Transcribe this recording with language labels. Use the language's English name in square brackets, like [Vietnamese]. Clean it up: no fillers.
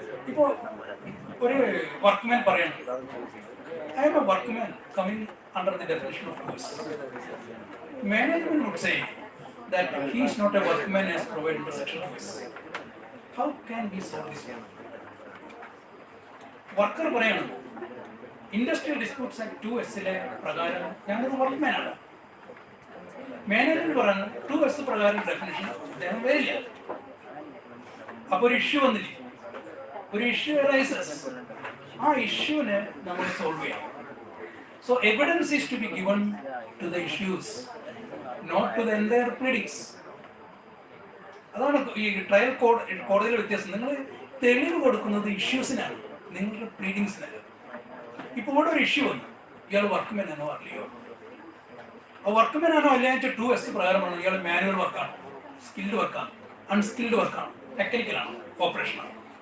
[Malayalam] ഇപ്പോൾ ഒരു വർക്ക്മാൻ പറയണം, [English] I'm a workman coming under the definition of course. Management would say that he is not a workman as provided by Section 2S. How can we solve this one? [Malayalam] Worker പറയണം, industrial disputes act 2S പ്രകാരം ഞാനൊരു വർക്ക്മാനാണ്. Management പറയുന്നത് 2S പ്രകാരം definition അദ്ദേഹം വരില്ല. അപ്പൊ ഒരു issue വന്നില്ലേ, ഒരു ഇഷ്യൂ അറൈസസ്. ആ ഇഷ്യൂവിനെ നമ്മൾ സോൾവ് ചെയ്യണം. [English] So evidence is to be given to the issues, not to the entire pleadings. [Malayalam] അതാണ് ഈ ട്രയൽ കോടതിയിലെ വ്യത്യാസം. നിങ്ങൾ തെളിവ് കൊടുക്കുന്നത് ഇഷ്യൂസിനാണ്, നിങ്ങളുടെ പ്ലീഡിങ്സിനല്ല. ഇപ്പോൾ ഇവിടെ ഒരു ഇഷ്യൂ വന്നു, ഇയാൾ വർക്ക്മാൻ ആണോ അല്ലയോ? ആ വർക്ക്മാൻ ആണോ അല്ല 2S പ്രകാരമാണ് ഇയാൾ മാനുവൽ വർക്കാണ്, സ്കിൽഡ് വർക്കാണ്, അൺസ്കിൽഡ് വർക്കാണ്, ടെക്നിക്കലാണ്, ഓപ്പറേഷനാണ്.